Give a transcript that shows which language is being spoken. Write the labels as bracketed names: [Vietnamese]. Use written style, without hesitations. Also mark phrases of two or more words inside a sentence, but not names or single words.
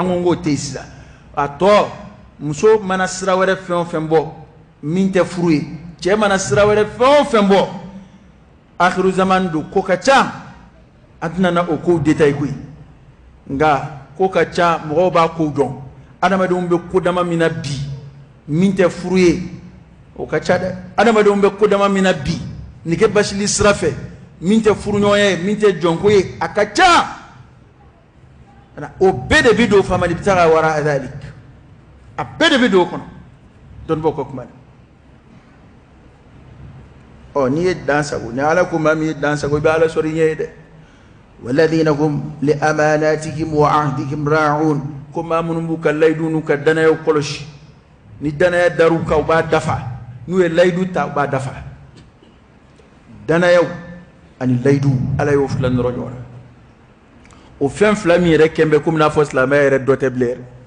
[Bambara] ko k'o tɛ yen sisan a tɔ muso mana sira wɛrɛ fɛn o fɛn bɔ min tɛ furu ye cɛ mana sira wɛrɛ fɛn o fɛn bɔ [Arabic] آخر الزمان [Bambara] don ko ka ca an tɛna na o kow détail koyi nka ko ka ca mɔgɔw b'a kow dɔn adamadenw bɛ ko dama min na bi min tɛ furu ye o ka ca dɛ adamadenw bɛ kodama min na bi nege basili sira fɛ min tɛ furuɲɔgɔnya ye min tɛ jɔnko ye a ka ca o bɛɛ de bɛ don famali bɛ taa ka wara adalik a bɛɛ de bɛ don o kɔnɔ dɔnnibaaw ka kuma n'i ye dan sago ni ala ko maa min ye dan sago i bɛ ala sɔrɔ i ɲɛ ye dɛ [Arabic] والذين هم لأماناتهم وعهدهم راعون [Bambara] ko maa minnu b'u ka layidu n'u ka danayaw kɔlɔsi ni danaya dar'u kan u b'a dafa n'u ye layidu ta u b'a dafa danayaw ani layidu ala y'o fila nɔrɔ ɲɔgɔn na o fɛn fila min yɛrɛ kɛn bɛ komi n'a fɔ silamɛya yɛrɛ dɔ tɛ bilen yɛrɛ